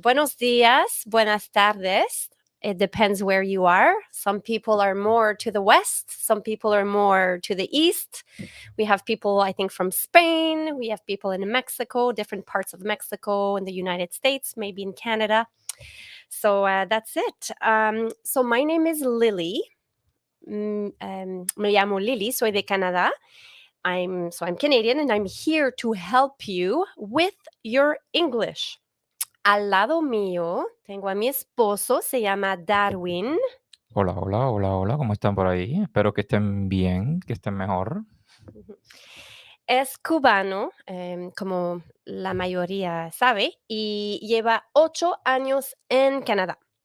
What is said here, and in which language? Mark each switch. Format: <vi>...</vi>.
<es>Buenos días, buenas tardes.</es> <en>It depends where you are. Some people are more to the west. Some people are more to the east. We have people, I think, from Spain. We have people in Mexico, different parts of Mexico, in the United States, maybe in Canada. So that's it. So my name is Lily.</en> <es>Me llamo Lily, soy de Canadá.</es> <en>I'm Canadian, and I'm here to help you with your English.</en> <es>Al lado mío tengo a mi esposo, se llama Darwin. Hola, ¿cómo están por ahí? Espero que estén bien, que estén mejor. Es cubano, como la mayoría sabe, y lleva 8 años en Canadá.</es>